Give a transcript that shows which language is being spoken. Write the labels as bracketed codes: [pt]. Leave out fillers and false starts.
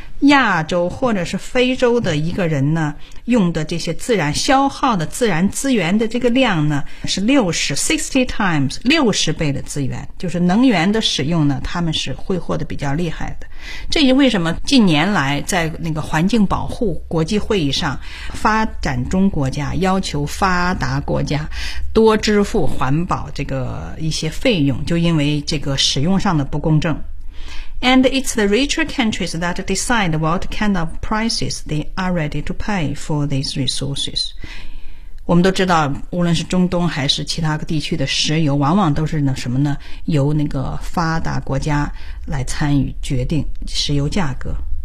[zh] 亚洲或者是非洲的一个人呢，用的这些自然消耗的自然资源的这个量呢，是60 times 六十倍的资源，就是能源的使用呢，他们是挥霍的比较厉害的。这也为什么近年来在那个环境保护国际会议上，发展中国家要求发达国家多支付环保这个一些费用，就因为这个使用上的不公正。 [en] And it's the richer countries that decide what kind of prices they are ready to pay for these resources. [zh] 我们都知道，无论是中东还是其他地区的石油，往往都是呢什么呢？由那个发达国家来参与决定石油价格。